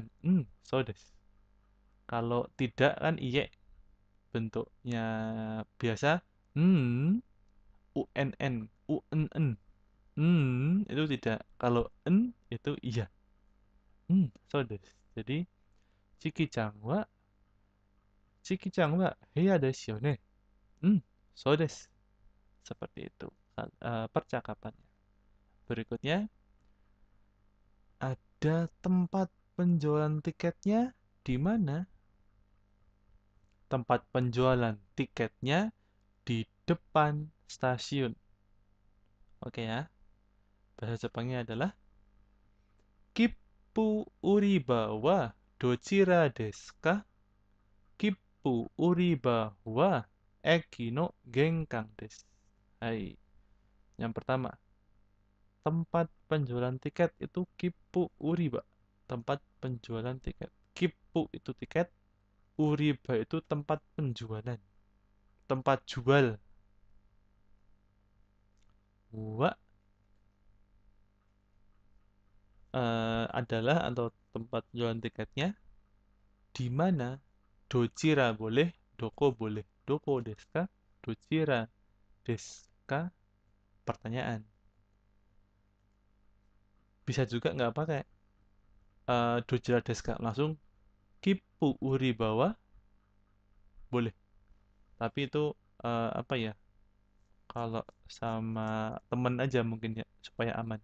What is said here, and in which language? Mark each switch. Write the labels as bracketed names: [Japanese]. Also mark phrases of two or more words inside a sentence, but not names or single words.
[Japanese] そうです. [Indonesian] Kalau tidak kan iye, bentuknya biasa. UNN, UNN. Itu tidak. Kalau n itu iya. [Japanese] そうです. Jadi ちきちゃんは部屋ですよね. そうです. [Indonesian] Seperti itu percakapannya. Berikutnya, ada tempat penjualan tiketnya di mana? Tempat penjualan tiketnya di depan stasiun. Oke ya. Bahasa Jepangnya adalah [Japanese] 切符売り場はどちらですか? 切符売り場は駅の玄関です. [Indonesian] Hai. Yang pertama, tempat penjualan tiket itu [Japanese] 切符売り場. [Indonesian] Tempat penjualan tiket. Kippu itu tiket, Uriba itu tempat penjualan, tempat jual. Wa adalah atau tempat jualan tiketnya di mana dojira boleh, doko boleh. [Japanese] どこですか? どちらですか? Pertanyaan. [Indonesian] Bisa juga nggak pakai [Japanese] どちらですか, [Indonesian] langsung [Japanese] 切符売り場 [Indonesian] boleh. Tapi itu apa ya? Kalau sama temen aja mungkin ya supaya aman.